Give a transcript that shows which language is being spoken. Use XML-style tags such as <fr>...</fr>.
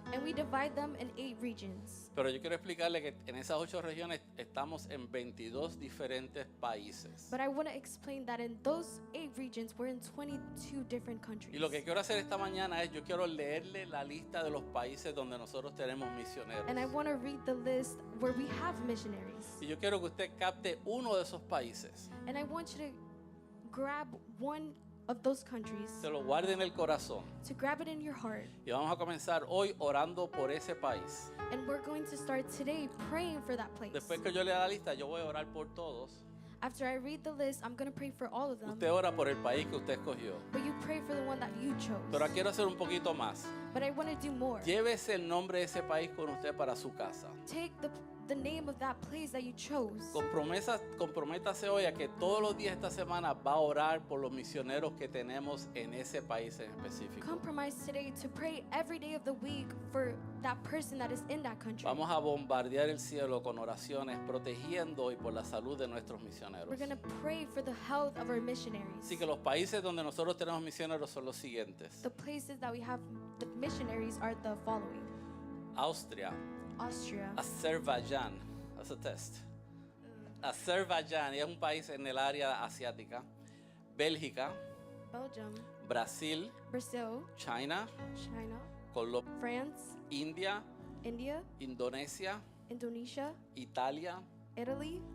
<en>And we divide them in 8 regions.</en> <es>Pero yo quiero explicarle que en esas 8 regiones estamos en 22 diferentes países.</es> <en>But I want to explain that in those 8 regions, we're in 22 different countries.</en> <es>Y lo que quiero hacer esta mañana es, yo quiero leerle la lista de los países donde nosotros tenemos misioneros.</es> <en>And I want to read the list where we have missionaries.</en> <es>Y yo quiero que usted capte uno de esos países,</es> <en>And I want you to grab one of those countries,</en> <es>se lo guarde en el corazón.</es> <en>to grab it in your heart.</en> <es>Y vamos a comenzar hoy orando por ese país.</es> <en>And we're going to start today praying for that place.</en> <es>Después que yo lea la lista, yo voy a orar por todos.</es> <en>After I read the list, I'm going to pray for all of them.</en> <es>Usted ora por el país que usted escogió.</es> <en>But you pray for the one that you chose.</en> <es>Pero quiero hacer un poquito más.</es> <en>But I want to do more.</en> <es>Llévese el nombre de ese país con usted para su casa.</es> <en>Take the name of that place that you chose.</en> <es>Comprométase hoy a que todos los días esta semana va a orar por los misioneros que tenemos en ese país en específico.</es> <en>Compromise today to pray every day of the week for that person that is in that country.</en> <es>Vamos a bombardear el cielo con oraciones, protegiendo y por la salud de nuestros misioneros.</es> <en>We're going to pray for the health of our missionaries.</en> <es>Así que los países donde nosotros tenemos misioneros son los siguientes:</es> <en>The places that we have the missionaries are the following:</en> <es>Austria,</es> <en>Austria, Azerbaiyán, that's a test.</en> <es>Azerbaiyán es un país en el área asiática. Bélgica,</es> <en>Belgium,</en> <es>Brasil,</es> <en>Brazil,</en> <es>China,</es> <en>China,</en> <es>Colombia,</es> <en>France,</en> <es>India,</es> <en>India,</en> <es>Indonesia,</es> <en>Indonesia,</en> <es>Italia,</es> <en>Italy,</en>